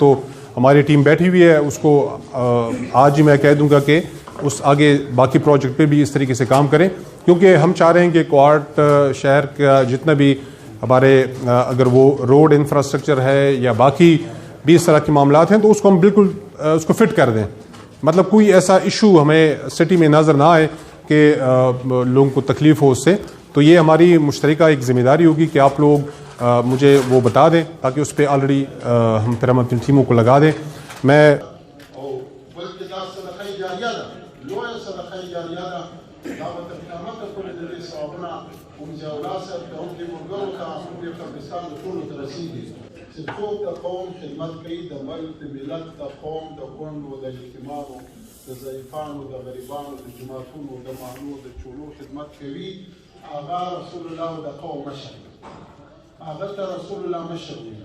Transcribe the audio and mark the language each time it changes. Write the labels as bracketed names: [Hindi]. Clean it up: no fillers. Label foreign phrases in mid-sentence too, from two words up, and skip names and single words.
[Urdu] تو ہماری ٹیم بیٹھی ہوئی ہے، اس کو آج ہی میں کہہ دوں گا کہ اس آگے باقی پروجیکٹ پہ بھی اس طریقے سے کام کریں، کیونکہ ہم چاہ رہے ہیں کہ کوہاٹ شہر کا جتنا بھی ہمارے اگر وہ [English] road infrastructure [Urdu] ہے یا باقی بھی اس طرح کے معاملات ہیں تو اس کو ہم بالکل اس کو فٹ کر دیں. مطلب کوئی ایسا ایشو ہمیں سٹی میں نظر نہ آئے کہ لوگوں کو تکلیف ہو اس سے. تو یہ ہماری مشترکہ ایک ذمہ داری ہوگی کہ آپ لوگ مجھے وہ بتا دیں تاکہ اس پہ آلریڈی ہم پھر ہم اپنی ٹیموں کو لگا دیں. میں [Pashto] څوک د قوم خدمت کوي، د ملک د ملت د قوم د کونډو د یتیمانو د ضعیفانو د غریبانو د جماعتونو د محلو د چولو خدمت کوي، هغه رسول الله د قوم مشر دی، هغه ته رسول الله مشر دی.